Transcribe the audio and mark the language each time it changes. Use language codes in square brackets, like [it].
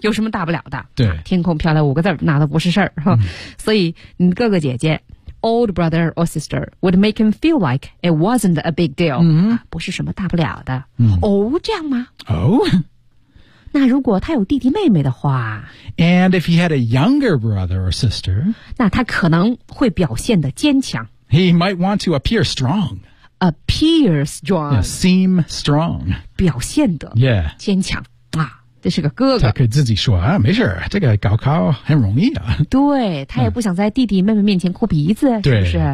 [zh] 有什么大不了的。对。啊、天空飘来五个字那都不是事儿、所以你哥哥姐姐。 [en] Old brother or sister would make him feel like it wasn't a big deal.、 [zh] 不是什么大不了的。哦、这样吗？哦、那如果他有弟弟妹妹的话 [en] ，And if he had a younger brother or sister, [zh] 那他可能会表现得坚强。 [en] He might want to appear strong. Appear strong. Yeah, seem strong. [zh] 表现得 [en] yeah [zh] 坚强。这是个哥哥他可以自己说啊没事这个高考很容易啊对他也不想在弟弟妹妹面前哭鼻子、是不是